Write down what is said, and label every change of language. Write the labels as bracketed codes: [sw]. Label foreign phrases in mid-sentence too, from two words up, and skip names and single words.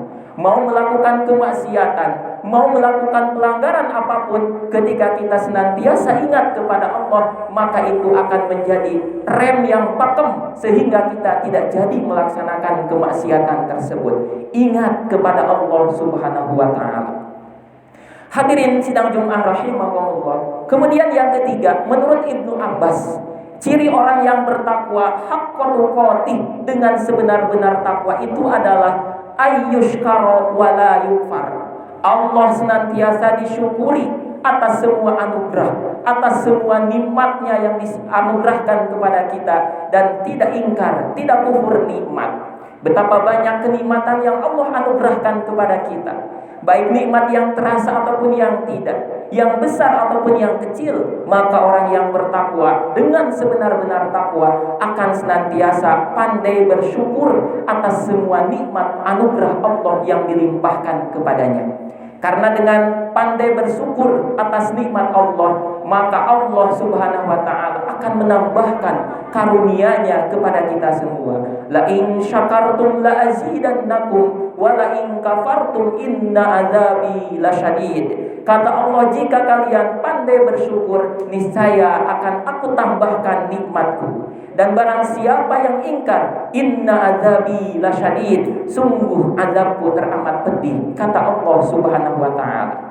[id] Mau melakukan kemaksiatan, mau melakukan pelanggaran apapun, ketika kita senantiasa ingat kepada Allah, maka itu akan menjadi rem yang pakem sehingga kita tidak jadi melaksanakan kemaksiatan tersebut. Ingat kepada Allah [ar] سبحانه وتعالى. [id] Hadirin sidang Jumat rahimakumullah. Kemudian yang ketiga, menurut Ibnu Abbas, ciri orang yang bertakwa [ar] حق تقاته, [id] dengan sebenar-benar takwa itu adalah [ar] أن يشكر ولا يكفر. [id] Allah senantiasa disyukuri atas semua anugerah, atas semua nikmatnya yang dianugerahkan kepada kita, dan tidak ingkar, tidak kufur nikmat. Betapa banyak kenikmatan yang Allah anugerahkan kepada kita, baik nikmat yang terasa ataupun yang tidak, yang besar ataupun yang kecil. Maka orang yang bertakwa dengan sebenar-benar takwa akan senantiasa pandai bersyukur atas semua nikmat anugerah Allah yang dilimpahkan kepadanya. Karena dengan pandai bersyukur atas nikmat Allah, maka Allah [ar] سبحانه وتعالى [id] akan menambahkan karunia-Nya kepada kita semua. [ar] لئن شكرتم لأزيدنكم ولئن كفرتم إن عذابي لشديد. [id] Kata Allah, jika kalian pandai bersyukur, niscaya akan aku tambahkan nikmatku. Dan barang siapa yang ingkar, [ar] إن عذابي لشديد, [id] sungguh azabku teramat pedih, kata Allah [ar] سبحانه وتعالى.